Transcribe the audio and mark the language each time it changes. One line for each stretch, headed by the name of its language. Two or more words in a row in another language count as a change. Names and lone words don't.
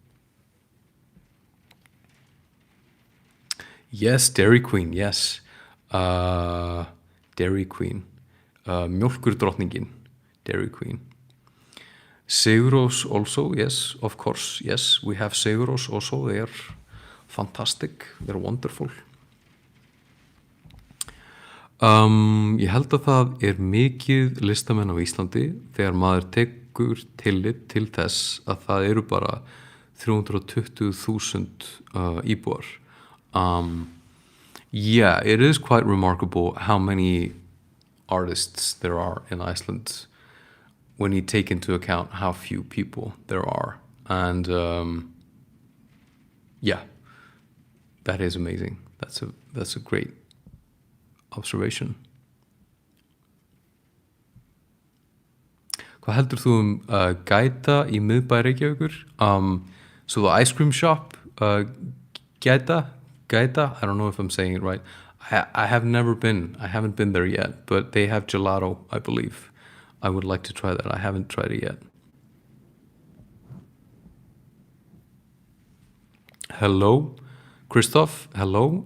English: Yes, Dairy Queen, yes. Dairy Queen. Mjólkurdrottningin, Dairy Queen. Sigurós also, yes, of course, yes, we have Sigurós also. They are fantastic, they're wonderful.
Icelandic: Ég held að það mikið listamenn á Íslandi þegar maður tekur tillit til þess að það eru bara 320,000 íbúar.
English: Yeah, it is quite remarkable how many artists there are in Iceland when you take into account how few people there are. And yeah, that is amazing. That's a great observation.
Icelandic: Hvað heldur þú Gæta í miðbæ Reykjavíkur?
English: So the ice cream shop, Gæta, I don't know if I'm saying it right. I have never been. I haven't been there yet, but they have gelato, I believe. I would like to try that. I haven't tried it yet. Hello, Christoph. Hello.